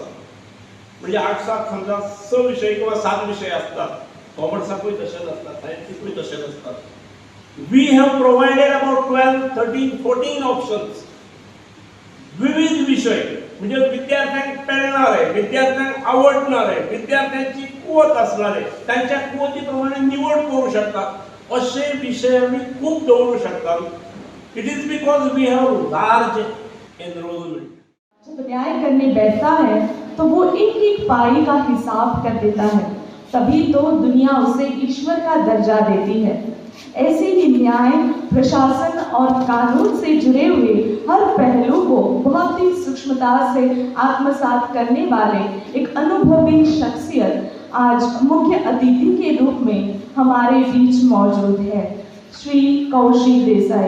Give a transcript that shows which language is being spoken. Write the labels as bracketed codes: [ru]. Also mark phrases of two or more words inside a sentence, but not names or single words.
[kok] म्हणजे आर्ट्साक समजा 6 विशय किंवा 7 विशय असतात, कॉमर्साकूय तशेंच असतात, सायन्सीकूय तशेंच असतात. [en] We have provided about 12, 13, 14 options. [kok] विविध विषय म्हणजे विद्यार्थ्यांक पेलणारे, विद्यार्थ्यांक आवडणारे, विद्यार्थ्यांची कुवत असणारे, त्यांच्या कुवती प्रमाणे निवड करू शकतात असे विषय आम्ही खूप दवरू शकतात. [en] It is because we have large enrollment. [hi] जब न्याय करने बैठता है तो वो एक एक पाई का हिसाब कर देता है, तभी तो दुनिया उसे ईश्वर का दर्जा देती है. ऐसे ही न्याय, प्रशासन और कानून से जुड़े हुए हर पहलू को बहुत ही सूक्ष्मता से आत्मसात करने वाले एक अनुभवी शख्सियत आज मुख्य अतिथि के रूप में हमारे बीच मौजूद है, श्री कौशिक देसाई.